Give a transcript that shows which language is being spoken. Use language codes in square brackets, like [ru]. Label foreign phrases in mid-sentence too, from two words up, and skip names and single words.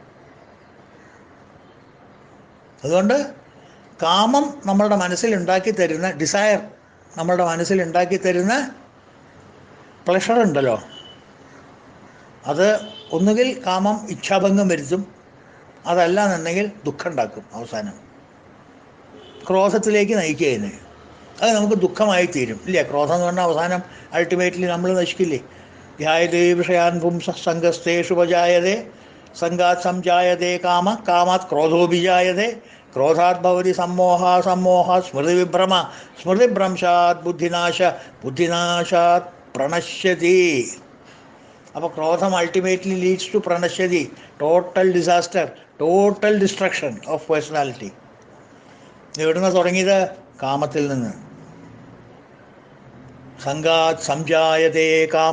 [ml] അതുകൊണ്ട് കാമം നമ്മളുടെ മനസ്സിലുണ്ടാക്കി തരുന്ന ഡിസയർ, നമ്മളുടെ മനസ്സിലുണ്ടാക്കി തരുന്ന പ്ലഷർ ഉണ്ടല്ലോ, അത് ഒന്നുകിൽ കാമം ഇച്ഛാഭംഗം വരുത്തും, അതല്ല എന്നുണ്ടെങ്കിൽ ദുഃഖം ഉണ്ടാക്കും. അവസാനം ക്രോധത്തിലേക്ക് നയിക്കുകയെന്ന്. അത് നമുക്ക് ദുഃഖമായി തീരും ഇല്ല? ക്രോധം എന്ന് പറഞ്ഞാൽ അവസാനം അൾട്ടിമേറ്റ്ലി നമ്മൾ നശിക്കില്ലേ? [sa] ധ്യായതേ വിഷയാൻ പുംസ സംഘസ്തേഷുപജായതേ സംഘാത് സംജായതേ കാമ കാമാത് ക്രോധോഭിജായതേ ക്രോധാത് ഭവതി സമ്മോഹാത് സ്മൃതിവിഭ്രമ സ്മൃതിഭ്രംശാത് ബുദ്ധിനാശാത് പ്രണശ്യതി. [ml] അപ്പോൾ ക്രോധം [en] ultimately leads to പ്രണശ്യതി, total disaster, total destruction of personality. [ml] എവിടുന്ന് തുടങ്ങിയത്? കാമത്തിൽ നിന്ന്. [sa] സംഘാത് സംജായതേ കാമ.